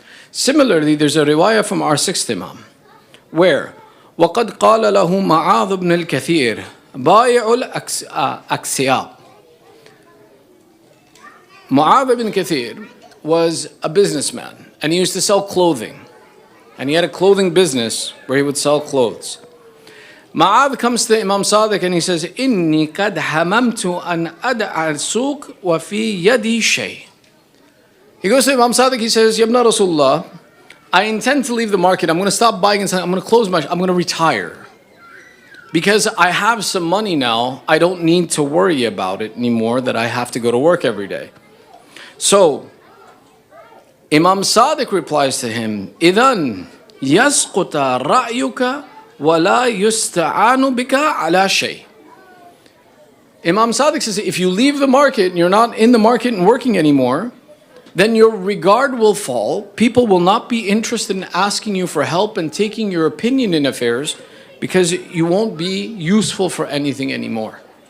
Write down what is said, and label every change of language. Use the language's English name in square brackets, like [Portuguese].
[English] Similarly, there's a riwayah from our sixth Imam, where [Arabic] وَقَدْ قَالَ لَهُ مَعَاذُ بْنِ الْكَثِيرِ بَايِعُ الْأَكْسِيَابِ. [English] Mu'adh ibn Kathir was a businessman, and he used to sell clothing. And he had a clothing business where he would sell clothes. Mu'adh comes to Imam Sadiq and he says, [Arabic] إِنِّي قَدْ حَمَمْتُ أَنْ أَدْعَ السُّوقِ وَفِي يَدِي شَيْءٍ. [English] He goes to Imam Sadiq, he says, Yabna Rasulullah, I intend to leave the market. I'm going to stop buying and selling. I'm going to close I'm going to retire. Because I have some money now, I don't need to worry about it anymore that I have to go to work every day. So, Imam Sadiq replies to him, [Arabic] إِذَنْ يَسْقُطَ رَأْيُكَ وَلَا يُسْتَعَانُ بِكَ عَلَى شَيْءٍ. [English] Imam Sadiq says, if you leave the market and you're not in the market and working anymore, then your regard will fall. People will not be interested in asking you for help and taking your opinion in affairs because you won't be useful for anything anymore.